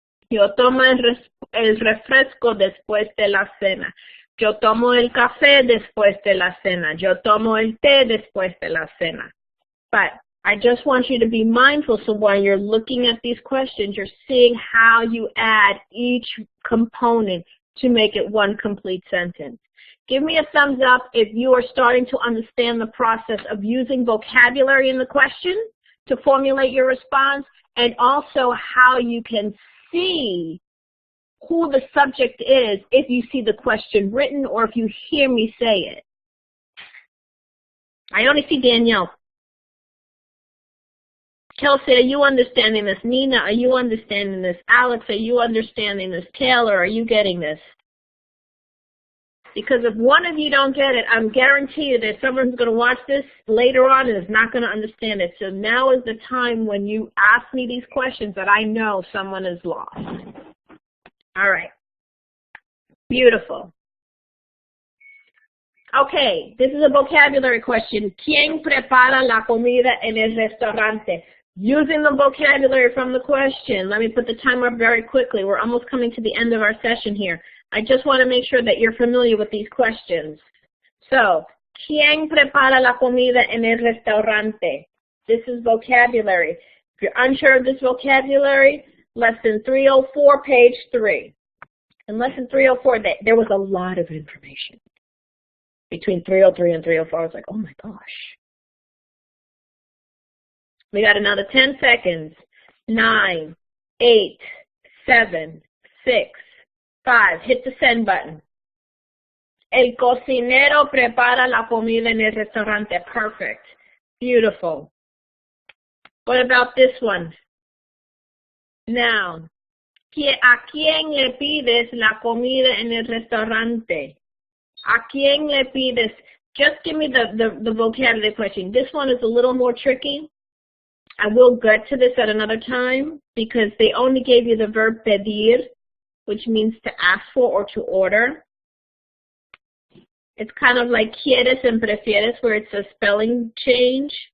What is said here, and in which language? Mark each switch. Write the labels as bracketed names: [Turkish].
[Spanish] Yo tomo el refresco después de la cena. Yo tomo el café después de la cena. Yo tomo el té después de la cena. [English] But I just want you to be mindful so while you're looking at these questions, you're seeing how you add each component to make it one complete sentence. Give me a thumbs up if you are starting to understand the process of using vocabulary in the question to formulate your response, and also how you can see who the subject is if you see the question written or if you hear me say it. I only see Danielle. Kelsey, are you understanding this? Nina, are you understanding this? Alex, are you understanding this? Taylor, are you getting this? Because if one of you don't get it, I'm guaranteed that someone who's going to watch this later on and is not going to understand it. So now is the time when you ask me these questions that I know someone is lost. All right. Beautiful. Okay, this is a vocabulary question. [Spanish] ¿Quién prepara la comida en el restaurante? [English] Using the vocabulary from the question. Let me put the timer up very quickly. We're almost coming to the end of our session here. I just want to make sure that you're familiar with these questions. [Spanish] So, ¿quién prepara la comida en el restaurante? [English] This is vocabulary. If you're unsure of this vocabulary, lesson 304, page 3. In lesson 304, there was a lot of information. Between 303 and 304, I was like, oh my gosh. We got another 10 seconds. 9, 8, 7, 6, 5. Hit the send button. [Spanish] El cocinero prepara la comida en el restaurante. [English] Perfect. Beautiful. What about this one? Now, [Spanish] ¿a quién le pides la comida en el restaurante? ¿A quién le pides? [English] Just give me the vocabulary question. This one is a little more tricky. I will get to this at another time because they only gave you the verb pedir, which means to ask for or to order. It's kind of like quieres and prefieres, where it's a spelling change.